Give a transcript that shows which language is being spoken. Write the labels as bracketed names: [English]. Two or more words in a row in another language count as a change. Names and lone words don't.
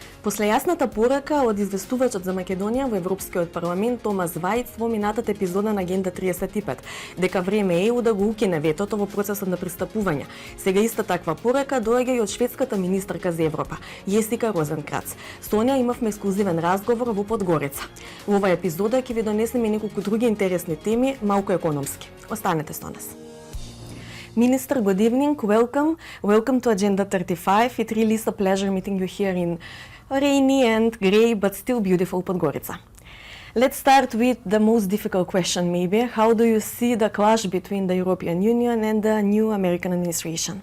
[Macedonian] После јасната порека од известувачот за Македонија во Европскиот парламент Томас Вајц во минатата епизода на Агенда 35, дека време е ЕУ да го укине ветото во процесот на пристапување. Сега иста таква порека доаѓа и од шведската министарка за Европа, Јесика Розенкрац. Со неа имавме ексклузивен разговор во Подгорица. Во оваа епизода ќе ви донесеме неколку други интересни теми, малку економски. Останете со нас. [English] Minister, good evening. Welcome. Welcome to Agenda 35. It really is a pleasure meeting you here in rainy and grey, but still beautiful Podgorica. Let's start with the most difficult question, maybe. How do you see the clash between the European Union and the new American administration?